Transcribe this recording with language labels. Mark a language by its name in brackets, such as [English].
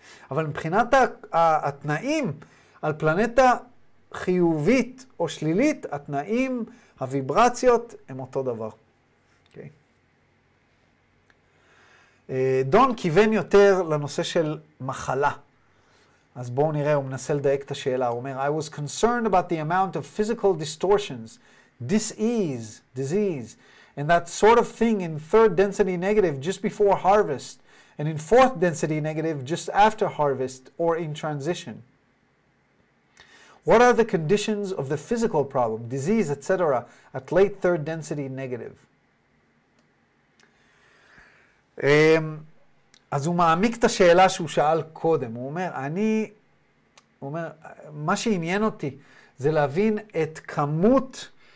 [Hebrew] אבל מבחינת התנאים על פלנטה חיובית או שלילית, התנאים, הוויברציות הם אותו דבר. [English] Okay. [Hebrew] דון כיוון יותר לנושא של מחלה. אז בואו נראה, הוא מנסה לדייק את השאלה. הוא אומר, [English] I was concerned about the amount of physical distortions, disease, and that sort of thing in third density negative just before harvest, and in fourth density negative just after harvest or in transition. What are the conditions of the physical problem, disease, etc., at late third density negative? [Hebrew] אז הוא מעמיק את השאלה שהוא שאל קודם. הוא אומר, מה שעניין אותי זה להבין את כמות